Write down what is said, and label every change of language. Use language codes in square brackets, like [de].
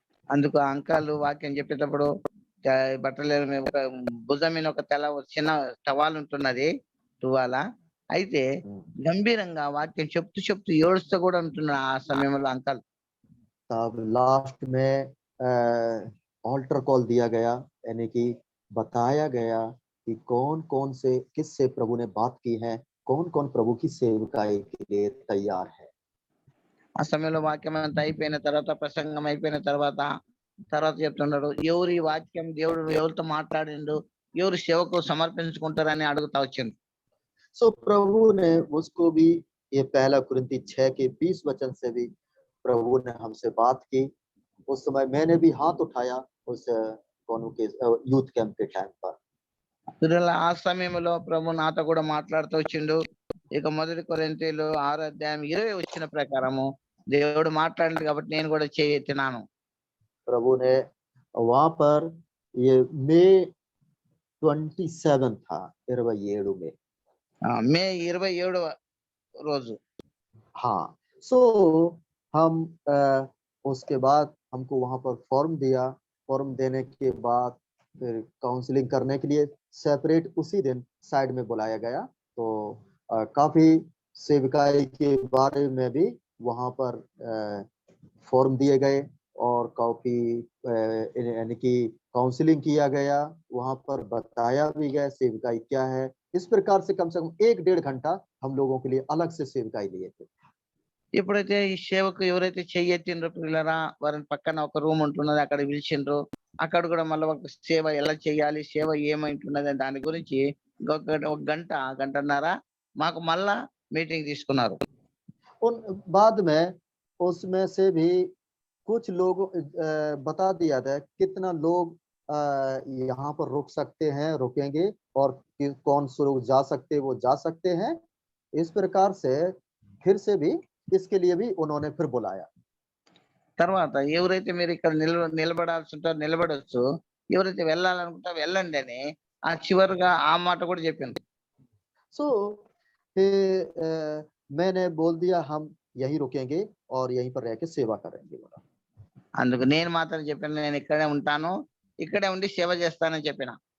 [te] అందుకు అంకల్ వాక్యం చెప్పేటప్పుడు బట్టల భుజం మీద ఒక చిన్న టవాల్ ఉంటున్నది, తువాల. అయితే గంభీరంగా వాక్యం చెప్తూ ఏడుస్తూ కూడా ఉంటున్నాడు ఆ సమయంలో అంకల్. [hi] तब लास्ट में ऑल्टर कॉल दिया गया, यानी कि बताया गया कि कौन से किससे प्रभु ने बात की है, कौन प्रभु की सेवकाई के लिए तैयार है। [te] ఆ సమయంలో వాక్యం అంతా అయిపోయిన తర్వాత, ప్రసంగం అయిపోయిన తర్వాత చెప్తున్నాడు, ఎవరు ఈ వాక్యం దేవుడు ఎవరితో మాట్లాడిండు, ఎవరు సేవకు సమర్పించుకుంటారని అడుగుతా వచ్చింది. [hi] सो प्रभु ने उसको भी ये पहला कुरिन्ती 6 के 20 वचन से भी प्रभु ने हमसे बात की। उस समय मैंने भी हाथ उठाया उस कोनू के यूथ कैंप के टाइम पर। [te] పిల్లల ఆ సమయంలో ప్రభు నాతో కూడా మాట్లాడుతూ వచ్చిండు. ఇక 1 కొరింథీయులు 6 అధ్యాయం 20 వచ్చిన ప్రకారము దేవుడు మాట్లాడింది కాబట్టి నేను కూడా చేయెత్తినాను. [hi] प्रभु ने वहां पर ये मई 27 था 27 में। [te] మే 27వ రోజు. [hi] हाँ, सो हम उसके बाद हमको वहां पर फॉर्म दिया। फॉर्म देने के बाद फिर काउंसलिंग करने के लिए सेपरेट उसी दिन साइड में बुलाया गया। तो काफी सेवकाई के बारे में भी वहां पर फॉर्म दिए गए और काफी यानी कि काउंसलिंग किया गया। वहां पर बताया भी गया सेवकाई क्या है। इस प्रकार से कम 1-1.5 घंटा हम लोगों के लिए अलग से सेवकाई लिए थे। [te] ఎప్పుడైతే ఈ సేవకు ఎవరైతే చెయ్యెత్తిండ్రో పిల్లరా వారిని పక్కన ఒక రూమ్ ఉంటున్నది, అక్కడ పిలిచిండ్రు. అక్కడ కూడా మళ్ళీ ఒక సేవ ఎలా చేయాలి, సేవ ఏమైంటున్నది దాని గురించి ఒక గంట గంటన్నర మాకు మళ్ళా మీటింగ్ తీసుకున్నారు. [hi] उन बाद में उसमें से भी कुछ लोग बता दिया था कितना लोग यहाँ पर रुक सकते हैं, रुकेंगे, और कौन से लोग जा सकते वो जा सकते हैं। इस प्रकार से फिर से भी इसके लिए भी उन्होंने फिर बुलाया। [te] తర్వాత ఎవరైతే మీరు ఇక్కడ నిలబడాల్సి ఉంటారో నిలబడొచ్చు, ఎవరైతే వెళ్ళాలనుకుంటా వెళ్ళండి అని ఆ చివరిగా ఆ మాట కూడా చెప్పింది. [hi] सो फिर मैंने बोल दिया हम यहीं रुकेंगे और यहीं पर रह के सेवा करेंगे बोला। [te] అందుకు నేను మాత్రం చెప్పాను, నేను ఇక్కడే ఉంటాను, ఇక్కడే ఉండి సేవ చేస్తానని చెప్పిన.